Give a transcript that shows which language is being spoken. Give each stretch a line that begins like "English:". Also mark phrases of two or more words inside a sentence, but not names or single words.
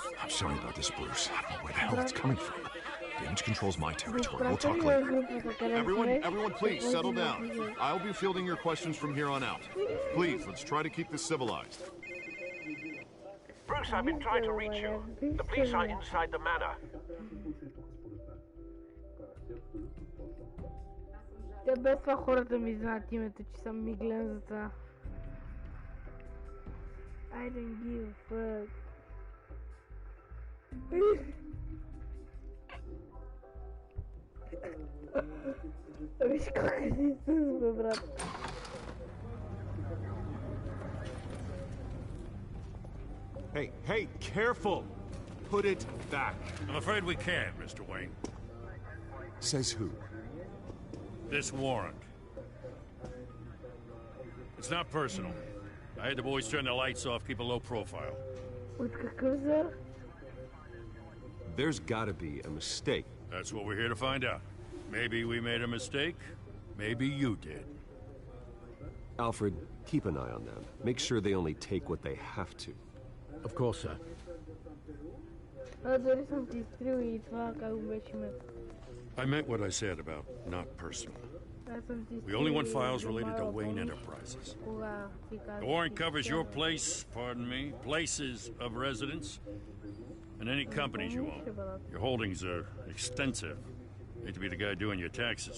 English: I'm sorry about this, Bruce. I don't know where the hell it's coming from. Damage control's my territory. We'll talk later. Everyone, please settle down. I'll be fielding your questions from here on out. Please, let's try to keep this civilized. Bruce, I've been trying to reach you. The police are inside the manor.
Bulgarian: Те без това хората ми знаят името, че съм миглен за това.
English: I don't give a fuck.
Bulgarian: Виж как си със, бе, брат.
English: Hey, careful! Put it back. I'm afraid we can't, Mr. Wayne. Says who? This warrant. It's not personal. I had the boys turn the lights off, keep a low profile.
Bulgarian: От какъв зър?
English: There's gotta be a mistake. That's what we're here to find out. Maybe we made a mistake. Maybe you did. Alfred, keep an eye on them. Make sure they only take what they have to. Of course, sir.
Bulgarian: Дори съм ти изтрил и това как го беше името.
English: I meant what I said about not personal. We only want files related to Wayne Enterprises. The warrant covers your places of residence, and any companies you own. Your holdings are extensive. Hate to be the guy doing your taxes.